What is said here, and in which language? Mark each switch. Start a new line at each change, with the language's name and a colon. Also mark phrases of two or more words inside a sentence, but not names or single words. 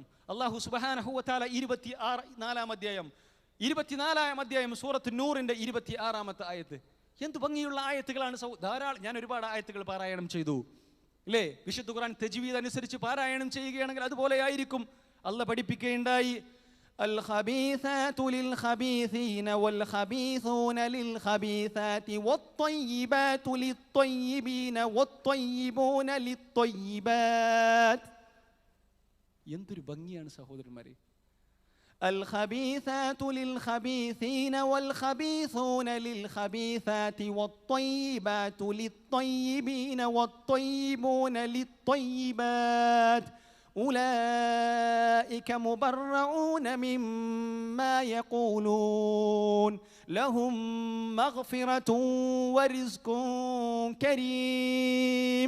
Arabic: الله سبحانه وتعالى
Malayalam: 24-ാം അധ്യായം സൂറത്ത് നൂറിന്റെ 26-ാമത്തെ ആയത്ത്. എന്ത് ഭംഗിയുള്ള ആയത്തുകളാണ്. ധാരാളം, ഞാൻ ഒരുപാട് ആയത്തുകൾ പാരായണം ചെയ്തു, അല്ലേ? വിശുദ്ധ ഖുർആൻ തജ്വീദ് അനുസരിച്ച് പാരായണം ചെയ്യുകയാണെങ്കിൽ അതുപോലെ ആയിരിക്കും. അല്ലാഹ് പഠിപ്പിക്കുകയുണ്ടായി,
Arabic: الخبيثات للخبيثين والخبيثون للخبيثات والطيبات للطيبين والطيبون للطيبات.
Malayalam: എന്തൊരു ഭംഗിയാണ് സഹോദരന്മാരെ.
Arabic: الخبيثات للخبيثين والخبيثون للخبيثات والطيبات للطيبين والطيبون للطيبات أولئك مبرؤون مما يقولون لهم مغفرة ورزق كريم.